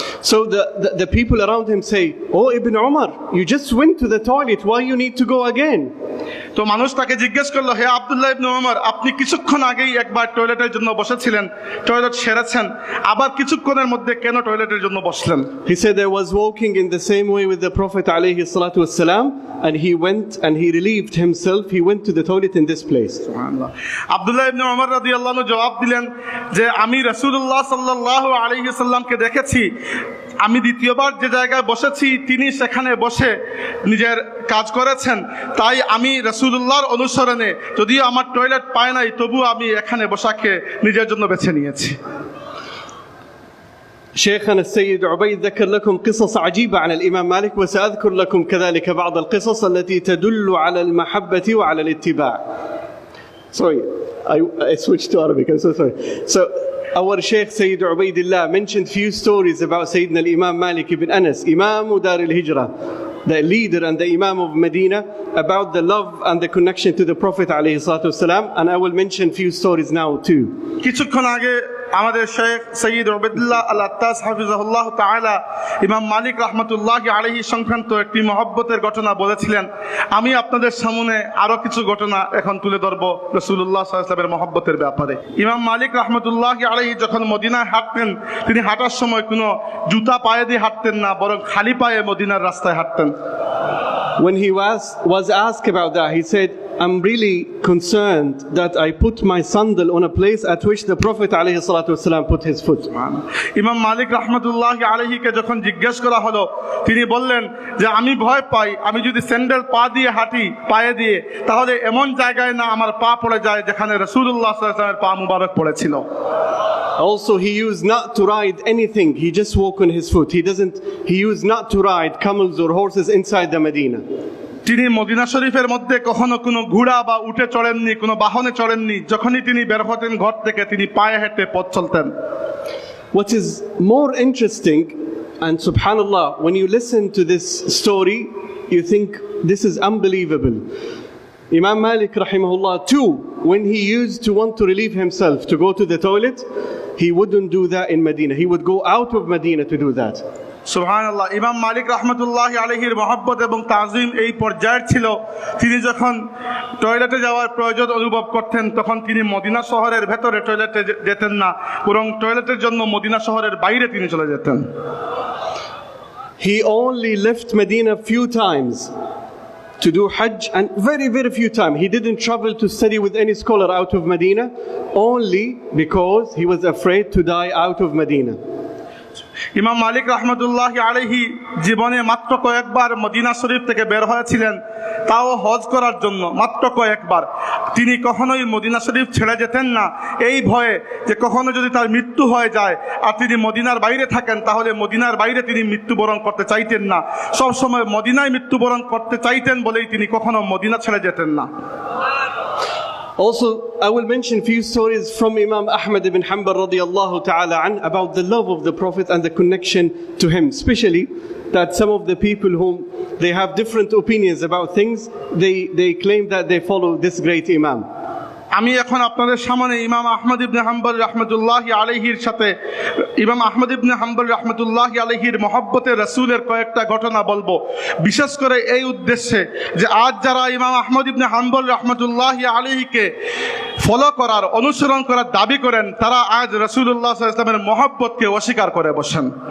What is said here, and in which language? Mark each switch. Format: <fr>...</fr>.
<en>So the people around him say, "Oh Ibn Umar, you just went to the toilet, why you need to go again?"</en> <bn>তো মানুষ তাকে জিজ্ঞেস করলো, হে আব্দুল্লাহ ইবনে উমর, আপনি কিছুক্ষণ আগেই একবার টয়লেটের জন্য বসেছিলেন, টয়লেট সেরেছেন, আবার কিছুক্ষণের মধ্যে কেন টয়লেটের জন্য বসলেন?</bn> <en>He said, "I was walking in the same way with the Prophet alayhi salatu wassalam, and he went and he relieved himself, he went to the toilet in this place."</en> <bn>সুবহানাল্লাহ। আব্দুল্লাহ ইবনে উমর রাদিয়াল্লাহু আনহু জবাব দিলেন যে আমি রাসূলুল্লাহ সাল্লাল্লাহু আলাইহি ওয়াসাল্লামকে দেখেছি, আমি দ্বিতীয়বার যে জায়গায় বসেছি তিনি সেখানে বসে নিজের কাজ করেছেন, তাই আমি রাসূলুল্লাহর অনুসরণে যদিও আমার টয়লেট পায় নাই তবু আমি এখানে বসাকে নিজের জন্য বেছে নিয়েছি।</bn> <ar>شيخنا السيد عبيد ذكر لكم قصص عجيبة عن الإمام مالك، وسأذكر لكم كذلك بعض القصص التي تدل على المحبة وعلى الاتباع.</ar> <en>Sorry, I switched to Arabic, I'm so sorry. So our Sheikh Sayyid Ubaidillah mentioned few stories about Sayyidina al-Imam Malik ibn Anas, Imam Dar al-Hijrah, the leader and the Imam of Medina, about the love and the connection to the Prophet alayhi salatu wasalam, and I will mention few stories now too.</en> <bn>কিছুক্ষণ আগে আমাদের Sheikh Syed Ubaidullah আল আত্তাস হাফিজাহুল্লাহ তাআলা ইমাম মালিক রাহমাতুল্লাহি আলাইহি সংক্রান্ত একটি মহব্বতের ঘটনা বলেছিলেন। আমি আপনাদের সামনে আরো কিছু ঘটনা এখন তুলে ধরব রাসূলুল্লাহ সাল্লাল্লাহু আলাইহি ওয়াসাল্লামের মহব্বতের ব্যাপারে। ইমাম মালিক রাহমাতুল্লাহি আলাইহি যখন মদিনায় হাঁটতেন, তিনি হাঁটার সময় কোনো জুতা পায়ে দিয়ে হাঁটতেন না, বরং খালি পায়ে মদিনার রাস্তায় হাঁটতেন।</bn> <en>When he was asked about that, he said, I'm really concerned that I put my sandal on a place at which the Prophet ﷺ put his foot.</en> <bn>ইমাম মালিক রাহমাতুল্লাহ আলাইহিকে যখন জিজ্ঞেস করা হলো, তিনি বললেন যে আমি ভয় পাই, আমি যদি স্যান্ডেল পা দিয়ে হাঁটি পায়ে দিয়ে, তাহলে এমন জায়গায় না আমার পা পড়ে যায় যেখানে রাসূলুল্লাহ সাল্লাল্লাহু আলাইহি ওয়াসাল্লামের পা মুবারক পড়েছিল।</bn> <en>Also, he used not to ride anything. He just walk on his foot. He used not to ride camels or horses inside the Medina.</en> <bn>তিনি মদিনা শরীফের মধ্যে কখনো কোনো ঘোড়া বা উটে চড়েননি, কোনো বাহনে চড়েননি। যখনই তিনি বের হতেন ঘর থেকে, তিনি পায়ে হেঁটে পথ চলতেন।</bn> <en>What is more interesting, and subhanallah, when you listen to this story, you think this is unbelievable. Imam Malik rahimahullah too, when he used to want to relieve himself to go to the toilet, he wouldn't do that in Medina. He would go out of Medina to do that.</en> <bn>সুবহানাল্লাহ। ইমাম মালিক রাহমাতুল্লাহ আলাইহির মহব্বত এবং তাজিম এই পর্যায়ের ছিল, তিনি যখন টয়লেটে যাওয়ার প্রয়োজন অনুভব করতেন, তখন তিনি মদিনা শহরের ভেতরে টয়লেটে যেতেন না, বরং টয়লেটের জন্য মদিনা শহরের বাইরে তিনি চলে যেতেন।</bn> <en>He only left Medina few times to do Hajj, and very, very few times. He didn't travel to study with any scholar out of Medina, only because he was afraid to die out of Medina.</en> <bn>ইমাম মালিক রাহমাতুল্লাহ আলাইহি জীবনে মাত্র কয়েকবার Medina শরীফ থেকে বের হয়েছিলেন, তাও হজ করার জন্য, মাত্র কয়েকবার। তিনি কখনোই মদিনা শরীফ ছেড়ে যেতেন না এই ভয়ে যে কখনো যদি তার মৃত্যু হয়ে যায় আর তিনি মদিনার বাইরে থাকেন, তাহলে মদিনার বাইরে তিনি মৃত্যুবরণ করতে চাইতেন না। সবসময় মদিনায় মৃত্যুবরণ করতে চাইতেন বলেই তিনি কখনো মদিনা ছেড়ে যেতেন না।</bn> <en>Also, I will mention few stories from Imam Ahmad ibn Hanbal radiyallahu ta'ala an about the love of the Prophet and the connection to him, especially that some of the people whom they have different opinions about things, they claim that they follow this great Imam.</en> <bn>আমি এখন আপনাদের সামনে ইমাম আহমদ ইবনে হাম্বল রাহমাতুল্লাহ আলাইহির সাথে ইমাম আহমদ ইবনে হাম্বল রাহমাতুল্লাহ আলাইহির মহব্বতে রাসূলের কয়েকটা ঘটনা বলবো, বিশেষ করে এই উদ্দেশ্যে যে আজ যারা ইমাম আহমদ ইবনে হাম্বল রাহমাতুল্লাহ আলাইহিকে ফলো করার, অনুসরণ করার দাবি করেন, তারা আজ রাসূলুল্লাহ সাল্লাল্লাহু আলাইহি ওয়াসাল্লামের মহব্বতকে অস্বীকার করে বসেন।</bn>